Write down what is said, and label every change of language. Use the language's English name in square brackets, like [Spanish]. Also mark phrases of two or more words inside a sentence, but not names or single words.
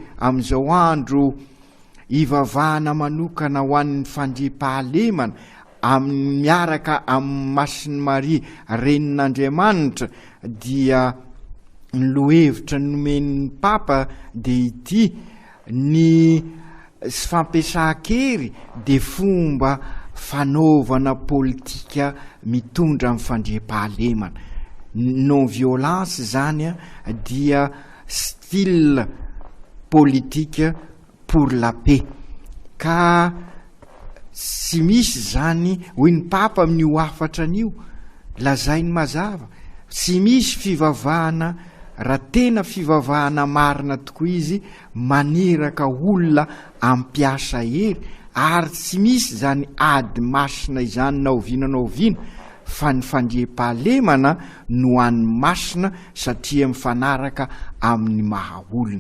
[Malagasy] amin'izao andro ivavahana manokana ho an'ny fandriampahalemana miaraka amin'ny Masiny Maria renin'Andriamanitra dia ny lohevitra nomen'ny Papa de ity ny fampiasa-kery de fomba fanaovana politika mitondra amin'ny fandriam-pahalemana. [French] Non violence [Malagasy] zany dia [French] style politique pour la paix. [Malagasy] Ka sy misy zany hoy ny Papa amin'io afatra an'io, lazainy mazava, sy misy fivavahana raha tena fivavahana marina tokoa izy maniraka olona ampiasa hery, ary tsy misy zany ady masina izany naoviana fa ny fandriam-pahalemana no an'ny masina satria mifanaraka amin'ny maha olona.